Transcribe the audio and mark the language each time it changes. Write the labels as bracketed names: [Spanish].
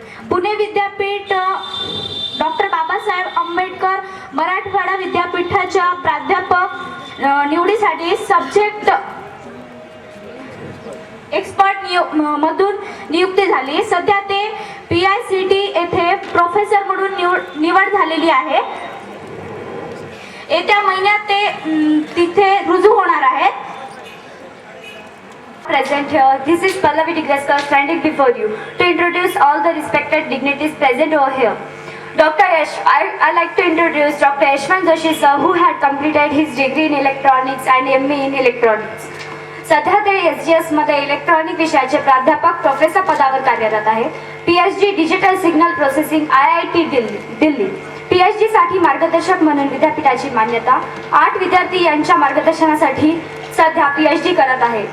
[Marathi] पुणे विद्यापीठ डॉक्टर बाबासाहेब आंबेडकर मराठवाडा विद्यापीठाच्या प्राध्यापक निवडीसाठी सब्जेक्ट एक्सपर्ट मधून नियुक्ती झाली. सध्या ते PICT येथे प्रोफेसर म्हणून निवड झालेली आहे. येत्या महिन्यात ते तिथे रुजू होणार आहेत. [English] Present here, this is Pallavi Digraskar standing before you to introduce all the respected dignitaries present over here. Dr. I like to introduce Dr. Yashwant Joshi sir, who had completed his degree in electronics and ME in electronics. [Marathi] सध्या ते SGS मध्ये electronic विषयाचे प्राध्यापक professor पदावर कार्यरत आहे. PhD digital signal processing IIT Delhi. PhD साठी मार्गदर्शक म्हणून विद्यापीठाची मान्यता. 8 विद्यार्थी यांच्या मार्गदर्शनासाठी सध्या PhD करत आहे.